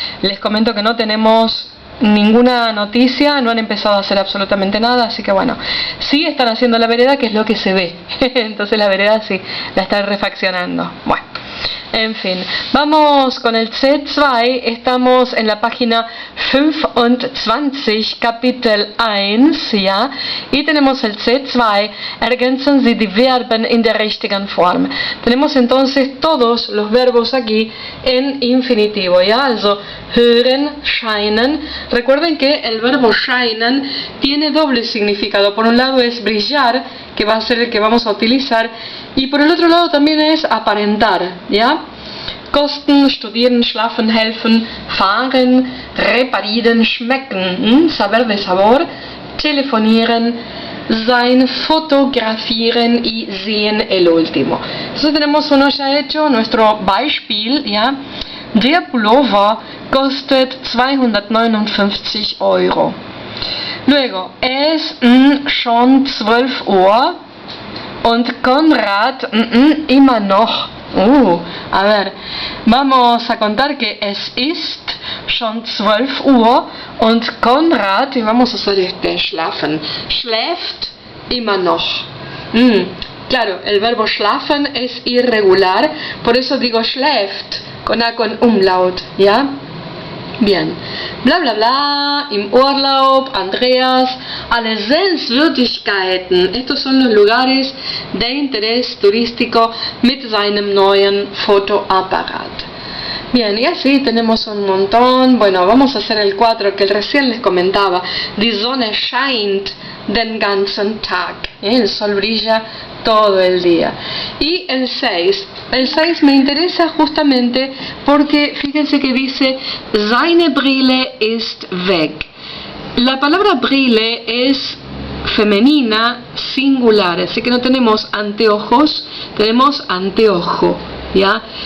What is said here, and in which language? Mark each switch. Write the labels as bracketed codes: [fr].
[es] Les comento que no tenemos ninguna noticia, no han empezado a hacer absolutamente nada, así que bueno, sí están haciendo la vereda, que es lo que se ve. Entonces la vereda sí, la están refaccionando. Bueno, en fin, vamos con el C2, estamos en la página 25, Kapitel 1, ¿ya? Y tenemos el C2, [de] ergänzen Sie die Verben in der richtigen Form. [es] Tenemos entonces todos los verbos aquí en infinitivo, ¿ya? [de] Also, hören, scheinen. [es] Recuerden que el verbo scheinen tiene doble significado. Por un lado es brillar, que va a ser el que vamos a utilizar, y por el otro lado también es aparentar, ¿ya? [de] Kosten, studieren, schlafen, helfen, fahren, reparieren, schmecken, [es] saber de sabor, [de] telefonieren, sein, fotografieren y sehen el último. [es] Entonces tenemos uno ya hecho, nuestro Beispiel, ¿ya? [de] Der Pullover kostet 259 Euro. Luego, es schon 12 Uhr und Konrad immer noch. [es] A ver, vamos a contar que [de] es ist schon 12 Uhr und Konrad, [es] y vamos a hacer [de] schlafen, schläft immer noch. [es] Claro, el verbo schlafen es irregular, por eso digo schläft, con A con umlaut, ¿ya? [de] Bien, bla bla bla, im Urlaub, Andreas, alle Sehenswürdigkeiten. [es] Estos son los lugares de interés turístico [de] mit seinem neuen Fotoapparat. [es] Bien, y así tenemos un montón. Bueno, vamos a hacer el 4 que recién les comentaba. [de] Die Sonne scheint den ganzen Tag. [es] El sol brilla todo el día. Y el 6. El 6 me interesa justamente porque fíjense que dice [de] seine Brille ist weg. [es] La palabra Brille es femenina singular, así que no tenemos anteojos, tenemos anteojo, ¿ya?